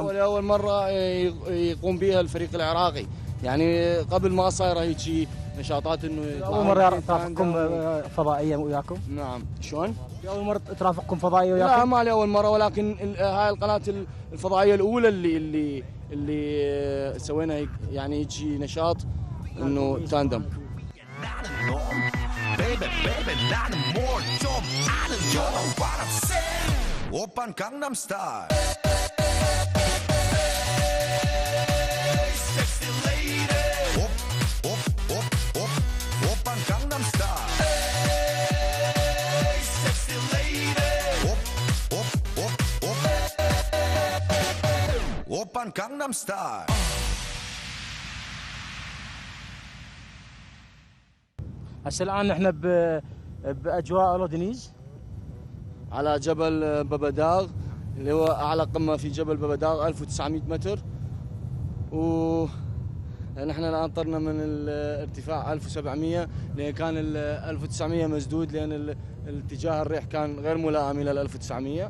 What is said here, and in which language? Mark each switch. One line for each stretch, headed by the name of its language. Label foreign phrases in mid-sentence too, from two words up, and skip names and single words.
Arabic: ولاول مره يقوم بها الفريق العراقي، يعني قبل ما صايره هيك نشاطات انه اول مره ترافقكم فضائيه وياكم؟ نعم. شلون؟ اول مره ترافقكم فضائيه وياكم؟ لا ما لي اول مره، ولكن هاي القناه الفضائيه الاولى اللي سوينا يعني هيك نشاط انه تاندم.
Korean: 오빤 강남스타일 오빤 강남스타일 오빤 강남스타일.
Arabic: هسه الان نحن باجواء رودنيز على جبل باباداغ، اللي هو اعلى قمه في جبل باباداغ 1900 متر، ونحن الان طرنا من الارتفاع 1700 لان كان 1900 مسدود، لان الاتجاه الريح كان غير ملائم الى 1900.